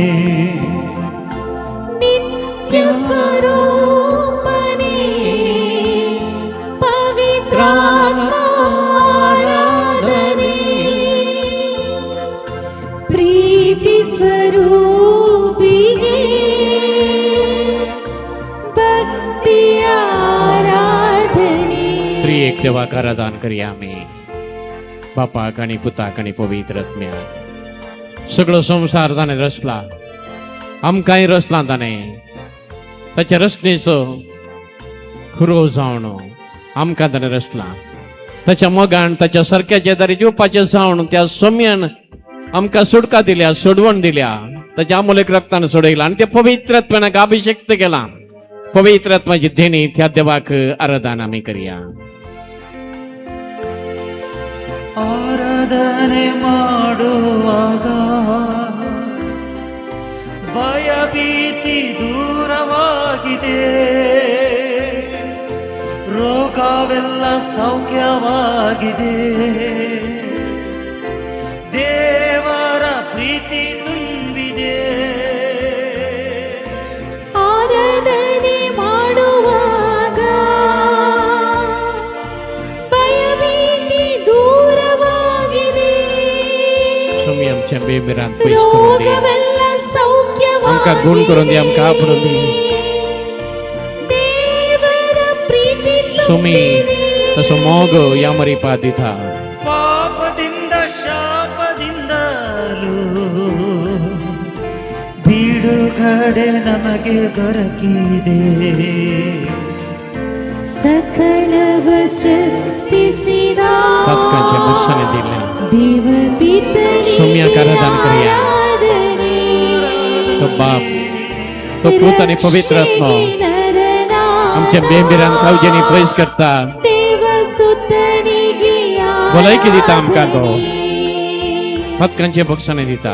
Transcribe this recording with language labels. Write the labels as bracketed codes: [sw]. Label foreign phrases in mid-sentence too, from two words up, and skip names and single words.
[kn] ನಿತ್ಯ ಸ್ವರೂಪನೇ ಪವಿತ್ರಾತ್ಮ ಆರಾಧನೆ ಪ್ರೀತಿ ಸ್ವರೂಪಿಗೆ ಭಕ್ತಿಯ ಆರಾಧನೆ [kok] त्रिएक देवाक आराधन करया आमी बापाक आनी पुताक आनी पवित्र आत्म्याक सगळो संसार ताणें रचला आमकांय रचला ताणें ताच्या रचनेचो खुरो जावन आमकां ताणें रचला. ताच्या मोगान ताच्या सारक्याचे दारी जिवपाचे जावन त्या सोम्यान आमकां सुटका दिल्या, सोडवण दिल्या, ताच्या अमोलीक रक्तान सोडयला आनी ते पवित्र आत्म्याक अभिषेक्त केला. पवित्र आत्म्याची देणी त्या देवाक आराधन आमी करया. [kn] ಆರಾಧನೆ ಮಾಡುವಾಗ ಭಯಭೀತಿ ದೂರವಾಗಿದೆ, ರೋಗವೆಲ್ಲ ಸೌಖ್ಯವಾಗಿದೆ, ದೇವರ ಪ್ರೀತಿ ತುಂಬಿದೆ. ಆರಾಧನೆ ಮಾಡುವಾಗ ಭಯಭೀತಿ ದೂರವಾಗಿದೆ, [kok] सोमी आमच्या बेबिरांत पयस करून दी, [kn] ರೋಗವೆಲ್ಲ [kok] आमकां गुण करून दी, आमकां आपरून दी. [kn] ದೇವರ ಪ್ರೀತಿ [kok] सोमी तसो मोग या मरीपा दिता. [kn] ಪಾಪದಿಂದ ಶಾಪದಿಂದಲೂ ಬಿಡುಗಡೆ ನಮಗೆ ದೊರಕಿದೆ. ಸಕಲವ ಸೃಷ್ಟಿಸಿದ [kok] तात्काळचे दर्शन दिले. [kn] ದೇವ ಪಿತನಿಗೆ [kok] सोम्याक आराधन करया. [kn] ಆರಾಧನೆ. [kok] तो बाप, तो पूत आणि पवित्र आत्मा आमच्या बेबिरांत खावजेनी प्रेस करता. [kn] देवसुतनिगे [kok] भलायकी दिता आमकां तो, [kn] आराधने. [kok] पत्कांचे बक्षणे दिता.